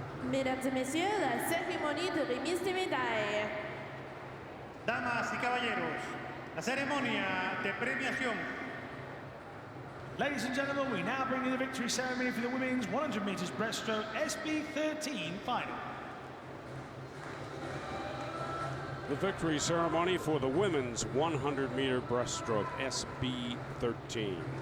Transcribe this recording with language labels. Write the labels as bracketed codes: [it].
[fr] Mesdames et messieurs, la cérémonie de remise des médailles. [es] Damas y caballeros, la ceremonia de premiación. [en] Ladies and gentlemen, we now bring you the victory ceremony for the women's 100 meters breaststroke SB13 final. The victory ceremony for the women's 100-meter breaststroke SB13.